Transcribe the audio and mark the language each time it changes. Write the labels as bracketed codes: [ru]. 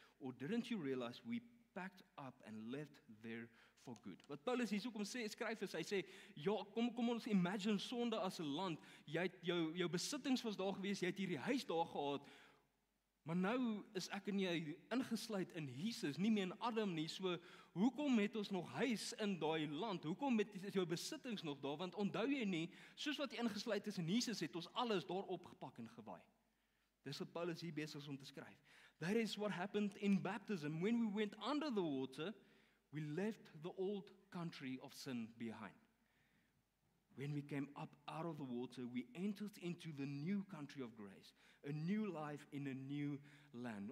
[en] Or didn't you realize we packed up and left there for good? [af] Wat Paulus hier kom sê, skryf is, hy sê, ja, kom ons imagine sonde as 'n land, jy het jou besittings was daar gewees, jy het hierdie huis daar gehad, maar nou is ek en jy ingesluit in Jesus, nie meer in Adam nie, so hoekom het ons nog huis in daai land? Hoekom is jou besittings nog daar? Want onthou jy nie, soos wat jy ingesluit is in Jesus, het ons alles daar opgepak en gewaai. Dis wat Paulus hier besig is om te skryf. [en] That is what happened in baptism. When we went under the water, we left the old country of sin behind. When we came up out of the water, we entered into the new country of grace, a new life in a new land.